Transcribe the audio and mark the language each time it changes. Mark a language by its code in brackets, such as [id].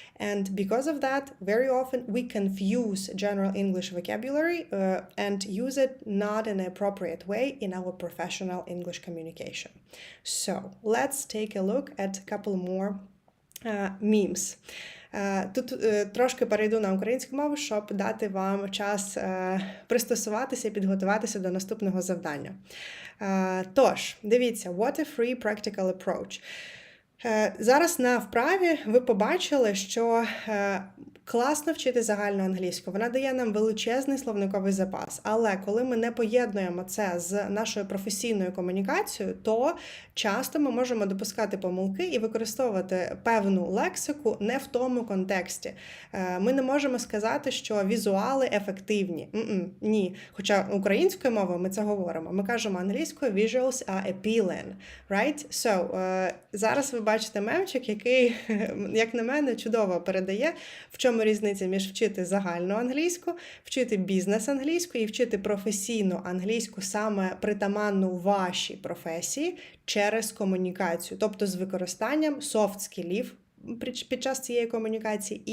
[en] And because of that, very often we confuse general English vocabulary and use it not in an appropriate way in our professional English communication. So let's take a look at a couple more memes. [uk] Тут трошки перейду на українську мову, щоб дати вам час пристосуватися і підготуватися до наступного завдання. Тож, дивіться, [en] what a free practical approach. [uk] Зараз на вправі ви побачили, що класно вчити загальну англійську. Вона дає нам величезний словниковий запас. Але коли ми не поєднуємо це з нашою професійною комунікацією, то часто ми можемо допускати помилки і використовувати певну лексику не в тому контексті. Ми не можемо сказати, що візуали ефективні. Ні. Хоча українською мовою ми це говоримо. Ми кажемо англійською [en] visuals are appealing. Right? [uk] So, зараз ви бачите мемчик, який, як на мене, чудово передає, в чому різниця між вчити загальну англійську, вчити бізнес-англійську і вчити професійну англійську, саме притаманну вашій професії, через комунікацію, тобто з використанням софт-скілів під час цієї комунікації.